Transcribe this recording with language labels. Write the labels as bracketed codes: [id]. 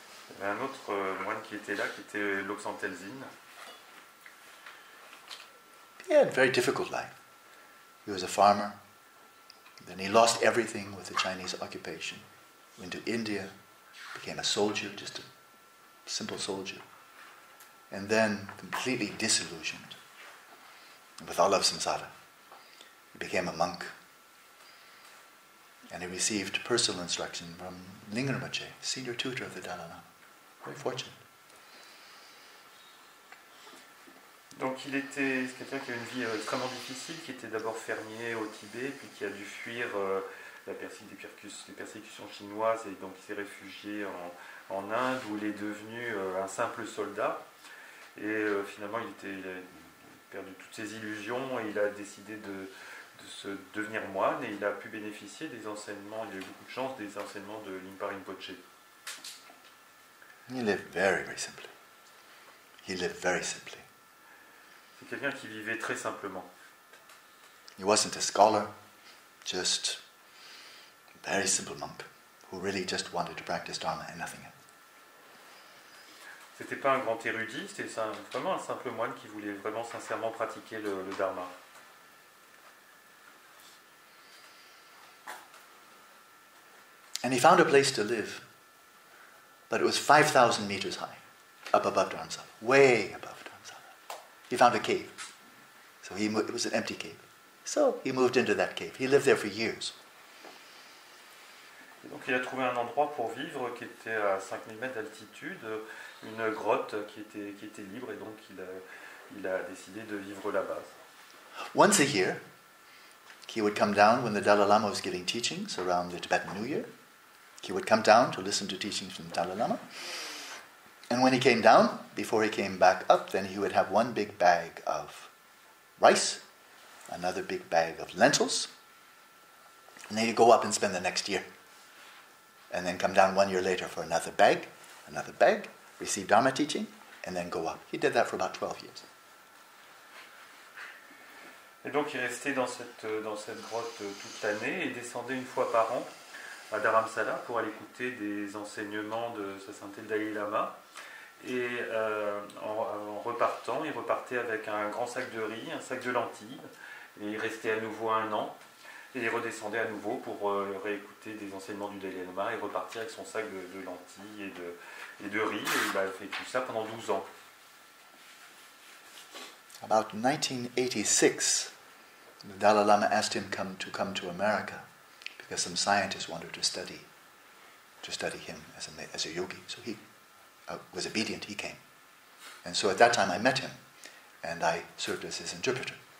[fr] Il y avait un autre moine qui était là, qui était Losan Tenzin. [en] He had a very difficult life. He was a farmer. Then he lost everything with the Chinese occupation. Went to India, became a soldier, just a simple soldier. And then completely disillusioned with all of samsara. He became a monk. And he received personal instruction from Lingam Rinpoche, senior tutor of the Dalai Lama. Very fortunate. [fr] Donc il était quelqu'un qui avait une vie extrêmement difficile, qui était d'abord fermier au Tibet, puis qui a dû fuir les persécutions chinoises, et donc il s'est réfugié en Inde, où il est devenu un simple soldat. Et finalement il a perdu toutes ses illusions, et il a décidé de se devenir moine et il a pu bénéficier des enseignements, il a eu beaucoup de chance des enseignements de Limpa Rinpoche. [en] He lived very, very simply. He lived very simply. [fr] C'est quelqu'un qui vivait très simplement. [en] He wasn't a scholar, just a very simple monk who really just wanted to practice Dharma and nothing else. [fr] C'était pas un grand érudit, c'était vraiment un simple moine qui voulait vraiment sincèrement pratiquer le Dharma. [en] And he found a place to live, but it was 5,000 meters high, up above Dharamsala, way above Dharamsala. He found a cave. So it was an empty cave. So he moved into that cave. He lived there for years. [fr] Et donc il a trouvé un endroit pour vivre qui était à 5000 mètres d'altitude, une grotte qui était libre, et donc il a décidé de vivre là-bas. [en] Once a year, he would come down when the Dalai Lama was giving teachings around the Tibetan New Year. He would come down to listen to teachings from the Dalai Lama. And when he came down, before he came back up, then he would have one big bag of rice, another big bag of lentils, and then he'd go up and spend the next year. And then come down 1 year later for another bag, receive Dharma teaching, and then go up. He did that for about 12 years. [fr] Et donc il restait dans cette grotte toute l'année et descendait une fois par an à Dharamsala pour aller écouter des enseignements de Sa Sainteté le Dalai Lama. Et en repartant, il repartait avec un grand sac de riz, un sac de lentilles, et il restait à nouveau 1 an. Et il redescendait à nouveau pour réécouter des enseignements du Dalai Lama et repartir avec son sac de lentilles et de riz. Et il a fait tout ça pendant 12 ans. [en] About 1986, the Dalai Lama asked him to come to America because some scientists wanted to study him as a yogi. So he was obedient, he came. And so at that time I met him and I served as his interpreter.